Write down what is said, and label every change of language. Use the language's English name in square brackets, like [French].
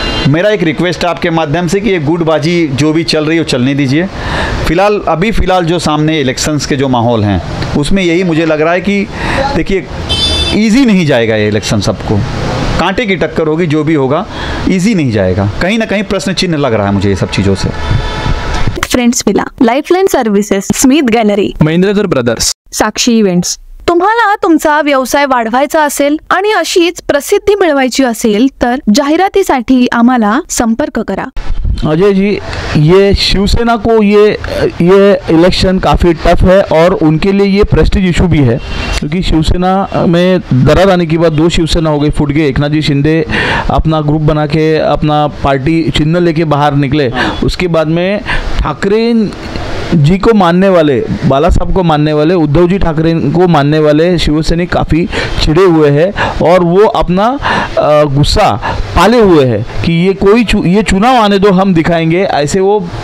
[Hindi] मेरा एक रिक्वेस्ट है आपके माध्यम से कि ये गुटबाजी जो भी चल रही है वो चलने दीजिए। फ़िलहाल जो सामने इलेक्शंस के जो माहौल हैं उसमें यही मुझे लग रहा है कि देखिए, ईजी नहीं जाएगा ये इलेक्शन, सबको कांटे की टक्कर होगी, जो भी होगा ईजी नहीं जाएगा, कहीं ना कहीं प्रश्न चिन्ह लग रहा है मुझे ये सब चीज़ों से। [Marathi] Friends villa, lifeline services, Smith gallery, महेंद्रधर brothers, साक्षी इव्हेंट्स। तुम्हाला तुमचा व्यवसाय वाढवायचा असेल आणि अशीच प्रसिद्धी मिळवायची असेल तर जाहिरातीसाठी आम्हाला संपर्क करा। [Hindi] अजय जी, ये शिवसेना को ये इलेक्शन काफ़ी टफ है और उनके लिए ये प्रेस्टीज इशू भी है, क्योंकि शिवसेना में दरार आने के बाद दो शिवसेना हो गई, फूट गए। एकनाथ जी शिंदे अपना ग्रुप बना के अपना पार्टी चिन्ह लेके बाहर निकले, उसके बाद में ठाकरे जी को मानने वाले, बाला साहब को मानने वाले, उद्धव जी ठाकरे को मानने वाले शिवसैनिक काफ़ी चिढ़े हुए हैं और वो अपना गुस्सा पाले हुए हैं कि ये चुनाव आने दो, हम दिखाएंगे, ऐसे वो